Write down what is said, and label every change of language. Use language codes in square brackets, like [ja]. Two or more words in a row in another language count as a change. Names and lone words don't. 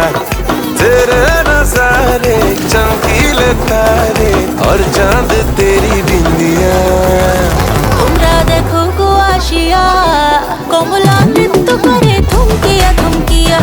[hi] तेरे नजारे चमकीले तारे और चांद तेरी बिंदिया। [bn] তোমরা দেখো গো আসিয়া, কমলা নৃত্য করে থমকিয়া থমকিয়া।